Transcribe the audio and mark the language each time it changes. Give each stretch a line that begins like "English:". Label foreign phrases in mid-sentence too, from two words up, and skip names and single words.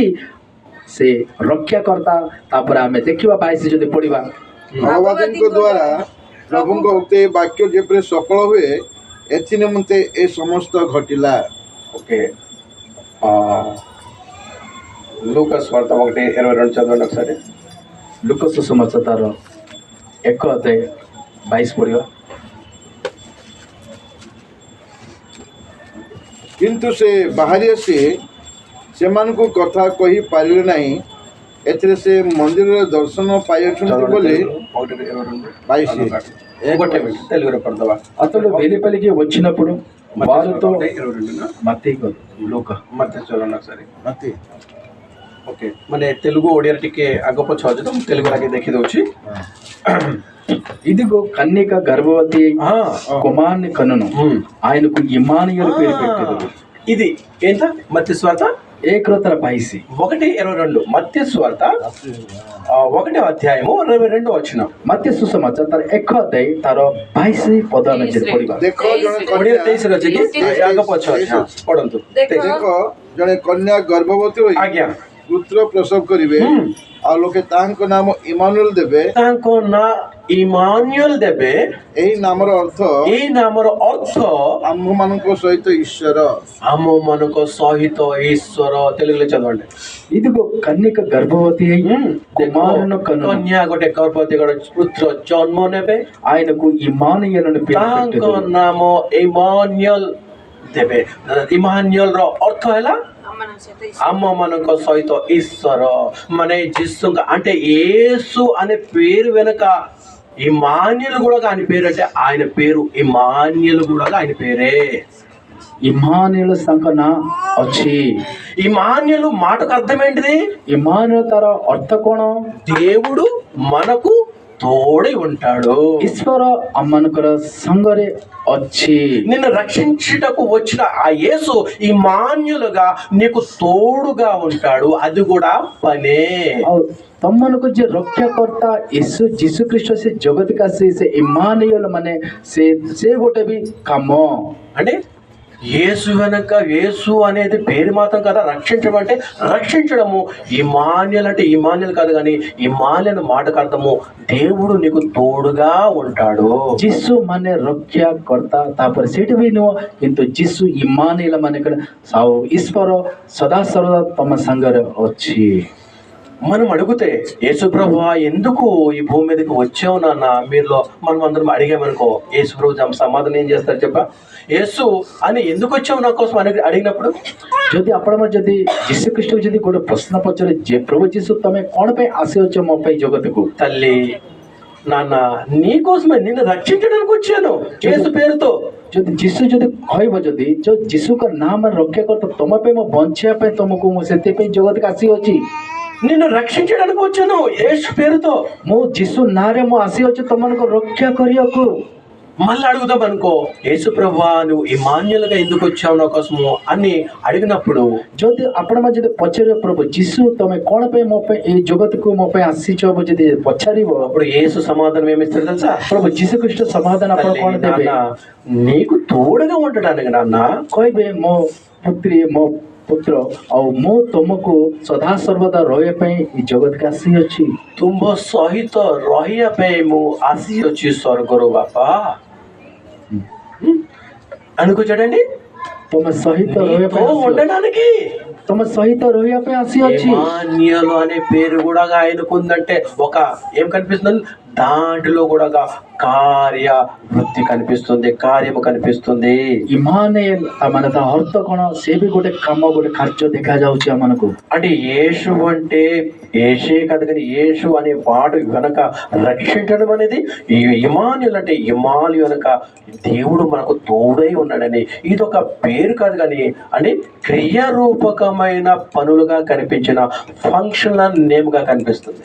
Odia: ସେ ରକ୍ଷାକର୍ତ୍ତା। ତାପରେ ଆମେ ଦେଖିବା 22 ଯଦି ପଢିବା, ଭଗବାନଙ୍କ ଦ୍ୱାରା ପ୍ରଭୁଙ୍କ ଉକ୍ତ ବାକ୍ୟ ଯେପରି ସଫଳ ହୁଏ ଏଥି ନିମନ୍ତେ ଏ ସମସ୍ତ ଘଟିଲା।
Telugu: ఓకే, లూకాస్ వార్త 1:22 చదవండి ఒకసారి.
Odia: ଲୁକ ସୁସମାଚାର ତାର 1 ଅଧ୍ୟାୟ 22 ପଢିବା। କିନ୍ତୁ ସେ ବାହାରି ଆସି ସେମାନଙ୍କୁ କଥା କହିପାରିଲେ ନାହିଁ। ଏଥିରେ ସେ ମନ୍ଦିରରେ ଦର୍ଶନ ପାଇଅଛନ୍ତି ବୋଲି 22
Telugu: తెలుగులో పడతావా? అతడు వెలిపలికి వచ్చినప్పుడు వారితో మత్తయి కాదు, లూకా మత్తయి చదవండి ఒకసారి.
Odia: ମତେ ଓକେ, ମାନେ ତେଲୁଗୁ ଓଡ଼ିଆରେ ଟିକେ ଆଗ ପଛ ଅଛି ତ ମୁଁ ତେଲୁଗୁ ଆଗେ ଦେଖିଦେଉଛି.
Telugu: ఇదిగో కన్యక గర్భవతి కుమారుని కనును, ఆయనకు ఇమ్మానుయేలు పేరు పెట్టారు। ఇది ఏంట? మత్తయి సువార్త 1:22 1:22 మత్తయి సువార్త 1వ అధ్యాయము 22వ వచనం.
Odia: మత్తయి సుసమాచాର ତାର 1 ଅଧ୍ୟାୟ ତାର 22 ପଦ ଆମେ ଯଦି ପଢିବା। ଦେଖ ଜଣେ ଓଡ଼ିଆରେ କନ୍ୟା 23 ଅଛି କି ଆଗ ପଛ ଅଛି? ପଢନ୍ତୁ। ଦେଖ ଜଣେ କନ୍ୟା ଗର୍ଭବତୀ ହୋଇ ଆଜ୍ଞା ପୁତ୍ର ପ୍ରସବ କରିବେ ଆଉ ଲୋକେ ତାଙ୍କ ନାମ ଇମାନୁଏଲ ଦେବେ। ତାଙ୍କ ନାଁ ଇମାନୁଏଲ ଦେବେ। ଏହି ନାମର ଅର୍ଥ ଏଇ ନାମର ଅର୍ଥ ଆମ୍ଭମାନଙ୍କ ସହିତ ଈଶ୍ୱର। ଆମମାନଙ୍କ ସହିତ ଈଶ୍ୱର।
Telugu: తెలుగులో చదవండి. ఇదిగో కన్యక గర్భవతి అయి కుమారుని కనును,
Odia: କନ୍ୟା ଗୋଟେ ଗର୍ଭବତୀ ଗୋଟେ ପୁତ୍ର ଜନ୍ମ ନେବେ।
Telugu: ఆయనకు ఇమ్మానుయేలుని పేరు
Odia: ତାଙ୍କ
Telugu: పెట్టారు।
Odia: ନାମ ଇମାନୁଏଲ ଦେବେ। ଇମାନୁଏଲର ଅର୍ଥ ହେଲା ଆମମାନଙ୍କ ସହିତ ଈଶ୍ୱର। ମାନେ ଯୀଶୁଙ୍କ
Telugu: అంటే యేసు అనే పేరు వెనక ఇమాన్యులు కూడా ఆయన పేరు, అంటే ఆయన పేరు ఇమాన్యులు కూడా ఆయన పేరే
Odia: ఇమ్మానుయేలు ତାଙ୍କ ନାଁ ଅଛି।
Telugu: ఇమాన్యులు మాటకు అర్థం ఏంటిది?
Odia: ఇమ్మానుయేలు ତାର ଅର୍ଥ କ'ଣ?
Telugu: దేవుడు మనకు తోడై ఉంటాడు।
Odia: ଈଶ୍ୱର ଆମମାନଙ୍କର సంగରେ ଅଛି।
Telugu: నిన్ను రక్షించుటకు వచ్చిన ఆ యేసు ఇమాన్యులుగా నీకు తోడుగా ఉంటాడు। అది కూడా పనే।
Odia: ଆଉ ତମମାନଙ୍କୁ ଯେ ରକ୍ଷାକର୍ତ୍ତା ଯୀଶୁଖ୍ରୀଷ୍ଟ ସେ ଜଗତକୁ ଆସି ସେ ଇମ୍ମାନୁଏଲ ମାନେ ସେ ଗୋଟେ ବି କାମ।
Telugu: అంటే యేసు వెనక యేసు అనేది పేరు మాత్రం కదా, రక్షించడం అంటే రక్షించడము। ఇమాన్యుల్ అంటే ఇమాన్యుల్ కాదు, కానీ ఇమాన్యుల్ మాటకు అర్థము దేవుడు నీకు తోడుగా ఉంటాడు।
Odia: ଯୀଶୁ ମାନେ ରକ୍ଷାକର୍ତ୍ତା, ତାପରେ ସେଇଠି ବି ନୁହଁ କିନ୍ତୁ ଯୀଶୁ ଇମ୍ମାନୁଏଲ ମାନେ ଆଉ ଈଶ୍ୱର ସଦାସର୍ବଦା ତମ ସାଙ୍ଗରେ ଅଛି।
Telugu: మనం అడిగితే యేసు ప్రభువా ఎందుకు ఈ భూమి మీదకి వచ్చావు నాన్న మీరులో మనం అందరం అడిగామనుకో, యేసు ప్రభు సమాధానం ఏం చేస్తారు చెప్ప? యేసు అని ఎందుకు వచ్చావు నా కోసం అని అడిగినప్పుడు
Odia: ଯଦି ଆପଣମାନେ ଯଦି ଯୀଶୁଖ୍ରୀଷ୍ଟକୁ ଯଦି ଗୋଟେ ପ୍ରଶ୍ନ ପଚାରେ ଯେ ପ୍ରଭୁ ଯୀଶୁ ତମେ କ'ଣ ପାଇଁ ଆସିଅଛ ମୋ ପାଇଁ ଜଗତକୁ,
Telugu: తల్లి నాన్న నీ కోసమే నిన్ను రక్షించడానికి వచ్చాను యేసు పేరుతో।
Odia: ଯଦି ଯୀଶୁ ଯଦି କହିବ ଯଦି ଯୀଶୁଙ୍କ ନାମରେ ରକ୍ଷାକର୍ତ୍ତା ତମ ପାଇଁ ମୁଁ ବଞ୍ଚିବା ପାଇଁ ତମକୁ ମୁଁ ସେଥିପାଇଁ ଜଗତକୁ ଆସିଅଛି,
Telugu: నిన్ను రక్షించడానికి వచ్చాను యేసు పేరుతో।
Odia: ମୁଁ ଯୀଶୁ ନାଁରେ ମୁଁ ଆସିଅଛି ତମମାନଙ୍କୁ ରକ୍ଷା କରିବାକୁ।
Telugu: మళ్ళీ అడుగుదాం అనుకో, యేసు ప్రభువా నువ్వు ఇమాన్యులుగా ఎందుకు వచ్చావు నా కోసము అని అడిగినప్పుడు
Odia: ଯଦି ଆପଣମାନେ ଯଦି ପଚାରିବ ପ୍ରଭୁ ଯୀଶୁ ତମେ କଣ ପାଇଁ ମୋ ପାଇଁ ଏଇ ଜଗତକୁ ମୋ ପାଇଁ ଆସିଛ ଯଦି ପଚାରିବ,
Telugu: అప్పుడు యేసు సమాధానం ఏమిస్తాడు తెలుసా?
Odia: ପ୍ରଭୁ ଯୀଶୁ ଖ୍ରୀଷ୍ଟ ସମାଧାନ ଆପଣ କଣ ଦେବେ?
Telugu: నాన్న, నీకు తోడుగా ఉండడానికి నాన్న,
Odia: କହିବେ ମୋ ପୁତ୍ରୀ ମୋ ପୁତ୍ର ଆଉ ମୁଁ ତମକୁ ସଦାସର୍ବଦା ରହିବା ପାଇଁ ଏ ଜଗତକୁ ଆସିଅଛି। ତୁମ ସହିତ ରହିବା ପାଇଁ ମୁଁ ଆସିଅଛି ସ୍ୱର୍ଗରୁ ବାପା।
Telugu: అనుకుంటాడండి,
Odia: ତମ ସହିତ ରହିବା ପାଇଁ ଆସିଅଛି।
Telugu: ఉండడానికి
Odia: ତମ ସହିତ ରହିବା ପାଇଁ ଆସିଅଛି।
Telugu: ఇమాన్యుయేలు అనే పేరు కూడా ఆయనకు ఉందంటే ఒక ఏం కనిపిస్తుంది దాంట్లో కూడా కార్య వృత్తి కనిపిస్తుంది, కార్యము కనిపిస్తుంది।
Odia: ଇମାନେଲ ମାନେ ତା ଅର୍ଥ କଣ? ସେ ବି ଗୋଟେ କାମ ଗୋଟେ କାର୍ଯ୍ୟ ଦେଖାଯାଉଛି ଆମମାନଙ୍କୁ।
Telugu: అంటే యేసు అంటే యేసే కాదు కానీ యేసు అనే వాడు వెనక రక్షించడం అనేది ఇమాన్యుయేలు అంటే ఇమాలు వెనక దేవుడు మనకు తోడై ఉన్నాడని ఇది ఒక పేరు కాదు కానీ అంటే క్రియారూపకమైన పనులుగా కనిపించిన
English: functional name
Telugu: గా కనిపిస్తుంది।